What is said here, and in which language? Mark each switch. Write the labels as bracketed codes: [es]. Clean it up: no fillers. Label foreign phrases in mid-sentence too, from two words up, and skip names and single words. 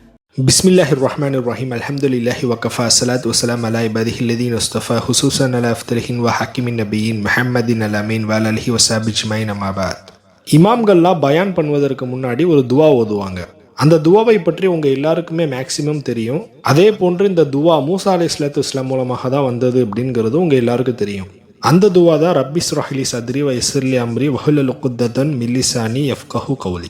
[ar] بسم الله الرحمن الرحيم. الحمد لله وكفى والصلاة والسلام على عباده الذين اصطفى خصوصا على أفضلهم وخاتم النبيين محمد الأمين وآله وصحبه أجمعين أما بعد. [ta] இமாம்கள்லாம் பயான் பண்ணுவதற்கு முன்னாடி ஒரு துவா ஓதுவாங்க. அந்த துவாவை பற்றி உங்க எல்லாருக்குமே மேக்சிமம் தெரியும். அதே போன்று இந்த துவா மூசா [ar] عليه الصلاة والسلام [ta] மூலமாக தான் வந்தது அப்படிங்கிறது உங்க எல்லாருக்கும் தெரியும். அந்த துவா தான் [ar] رب اشرح لي صدري ويسر لي أمري واحلل عقدة من لساني يفقهوا قولي.